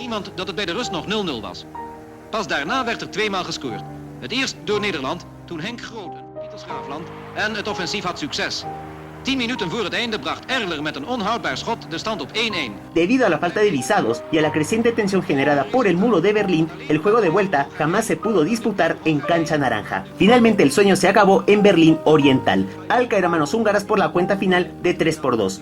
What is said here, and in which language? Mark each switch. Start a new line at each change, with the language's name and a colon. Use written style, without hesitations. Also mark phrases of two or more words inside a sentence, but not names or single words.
Dutch: Iemand dat het bij de rust nog 0-0 was. Pas daarna werd er 2 maal gescoord. Het eerst door Nederland, toen Henk Groot en Pieter Schaafland, en het offensief had succes. 10 minuten voor het einde bracht Erler met een onhoudbaar schot de stand op 1-1.
Spanish: Debido a la falta de visados y a la creciente tensión generada por el muro de Berlín, el juego de vuelta jamás se pudo disputar en cancha naranja. Finalmente el sueño se acabó en Berlín Oriental, al caer a manos húngaras por la cuenta final de 3-2.